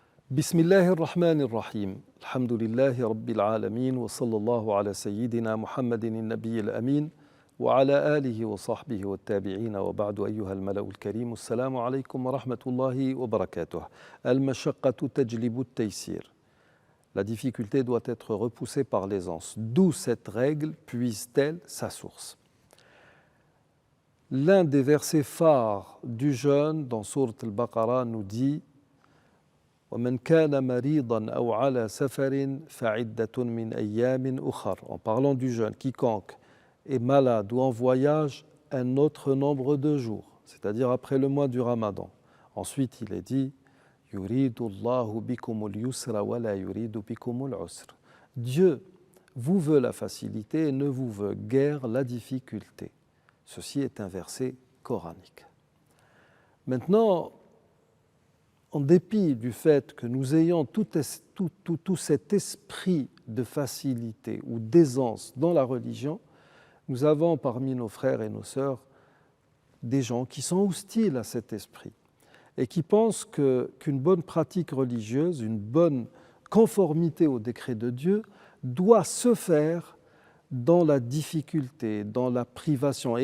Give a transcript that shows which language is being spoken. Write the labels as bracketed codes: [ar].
[ar] بسم الله الرحمن الرحيم الحمد لله رب العالمين وصلى الله على سيدنا محمد النبي الأمين وعلى آله وصحبه والتابعين وبعد أيها الملأ الكريم السلام عليكم ورحمة الله وبركاته. المشقة تجلب التيسير. [fr] La difficulté doit être repoussée par l'aisance. D'où cette règle puise-t-elle sa source? L'un des versets phares du jeûne dans Sourate al-Baqarah nous dit [ar] وَمَنْ كَانَ مَرِيضًا أَوْ عَلَى سَفَرٍ فَعِدَّةٌ مِنْ أَيَّامٍ أُخَرَ. [fr] En parlant du jeûne, quiconque est malade ou en voyage, un autre nombre de jours, c'est-à-dire après le mois du Ramadan. Ensuite, il est dit [ar] يُرِيدُ اللَّهُ بِكُمُ الْيُسْرَ وَلَا يُرِيدُ بِكُمُ الْعُسْرَ. [fr] Dieu vous veut la facilité et ne vous veut guère la difficulté. Ceci est un verset coranique. Maintenant, en dépit du fait que nous ayons tout cet esprit de facilité ou d'aisance dans la religion, nous avons parmi nos frères et nos sœurs des gens qui sont hostiles à cet esprit et qui pensent qu'une bonne pratique religieuse, une bonne conformité au décret de Dieu doit se faire dans la difficulté, dans la privation.